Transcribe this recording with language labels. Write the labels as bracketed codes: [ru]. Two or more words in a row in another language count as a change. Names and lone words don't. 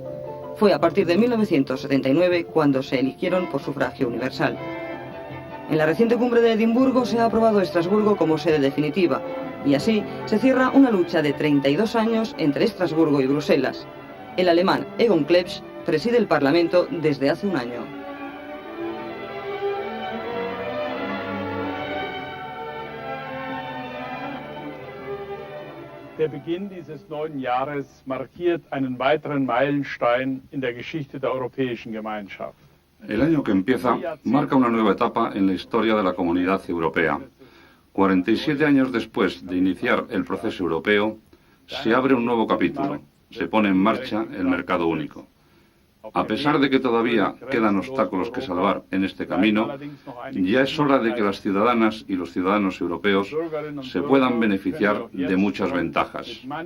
[es] Fue a partir de 1979 cuando se eligieron por sufragio universal. En la reciente cumbre de Edimburgo se ha aprobado Estrasburgo como sede definitiva, y así se cierra una lucha de 32 años entre Estrasburgo y Bruselas. El alemán Egon Klebsch preside el Parlamento desde hace un año. [de] Der Beginn dieses neuen Jahres markiert einen weiteren Meilenstein in der Geschichte der Europäischen Gemeinschaft. [es] El año que empieza marca una nueva etapa en la historia de la Comunidad Europea. 47 años después de iniciar el proceso europeo, se abre un nuevo capítulo, se pone en marcha el mercado único. A pesar de que todavía quedan obstáculos que salvar en este camino, ya es hora de que las ciudadanas y los ciudadanos europeos se puedan beneficiar de muchas ventajas.